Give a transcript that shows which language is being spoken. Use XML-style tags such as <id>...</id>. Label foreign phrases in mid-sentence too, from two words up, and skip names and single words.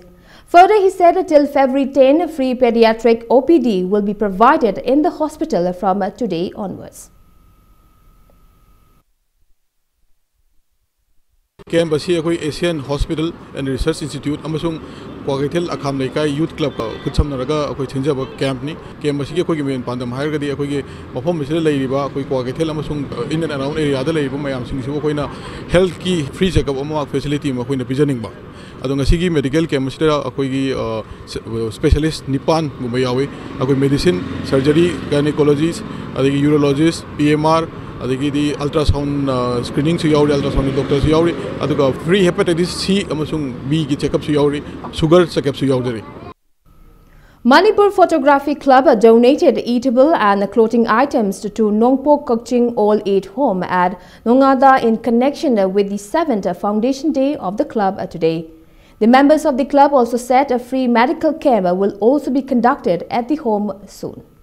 <en>Further, he said till February 10, free pediatric OPD will be provided in the hospital from today onwards.</en> <mni>Camp asi akoi Asian Hospital and Research Institute amasung Kwakaitel Akamlekai Youth Club ka khutsamnaraga akoi thinjaba camp ni camp asi akoi main pandam hairgadi akoi ge mafam misile leiriba akoi Kwakaitel amasung</mni> <en>in and around area</en> <mni>da leiriba mayam singsu akoi na health ki</mni> <en>free checkup</en> <mni>ama facility ma akoi na pijaning ba adong asigi</mni> <en>medical camp</en> <mni>asida akoi gi specialist nipan gumba yawi akoi</mni> <en>medicine surgery gynecologists</en> <mni>adigi urologists PMR adagidi</mni> <en>ultrasound screening</en> <mni>su yauri</mni> <en>ultrasound doctor</en> <mni>su yauri aduga</mni> <en>free hepatitis C</en> <mni>amasung B gi checkup su yauri</mni> <en>sugar checkup</en> <mni>su yauri.</mni> <en>Manipur Photography Club donated eatable and clothing items to Nongpok Kokching All Age Home at Nongada in connection with the 7th Foundation Day of the club today. The members of the club also said a free medical camp will also be conducted at the home soon.</en>